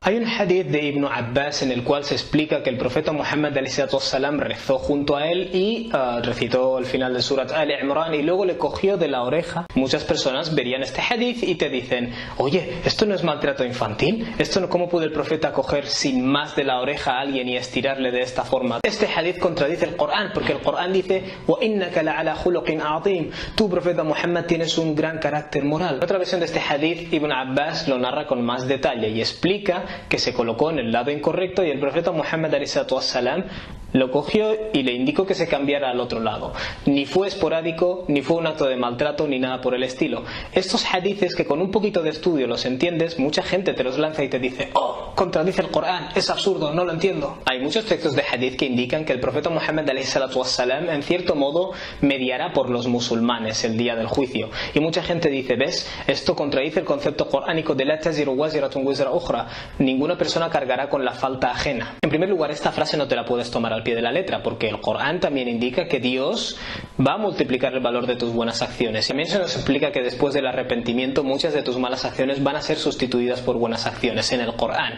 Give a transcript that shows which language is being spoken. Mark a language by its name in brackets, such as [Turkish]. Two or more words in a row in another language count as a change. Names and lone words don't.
[Spanish] Hay un hadith de Ibn Abbas en el cual se explica que el profeta Muhammad ﷺ rezó junto a él y recitó el final de Surat Al-Imran y luego le cogió de la oreja. Muchas personas verían este hadith y te dicen: oye, ¿esto no es maltrato infantil? ¿Esto no, cómo puede el profeta coger sin más de la oreja a alguien y estirarle de esta forma? Este hadith contradice el Corán, porque el Corán dice: [Arabic] وَإِنَّكَ لَعَلَى خُلُقٍ عَظِيمٍ, [Spanish] tú, profeta Muhammad, tienes un gran carácter moral. En otra versión de este hadith, Ibn Abbas lo narra con más detalle y explica que se colocó en el lado incorrecto y el profeta Muhammad ﷺ lo cogió y le indicó que se cambiara al otro lado. Ni fue esporádico, ni fue un acto de maltrato, ni nada por el estilo. Estos hadiths que con un poquito de estudio los entiendes, mucha gente te los lanza y te dice: oh, contradice el Corán, es absurdo, no lo entiendo. Hay muchos textos de hadith que indican que el profeta Muhammad ﷺ en cierto modo mediará por los musulmanes el día del juicio. Y mucha gente dice: ¿ves? Esto contradice el concepto coránico de [Arabic] لا تزر وازرة وزر أخرى. [Spanish] Ninguna persona cargará con la falta ajena. En primer lugar, esta frase no te la puedes tomar al pie de la letra, porque el Corán también indica que Dios va a multiplicar el valor de tus buenas acciones. También se nos explica que después del arrepentimiento muchas de tus malas acciones van a ser sustituidas por buenas acciones en el Corán.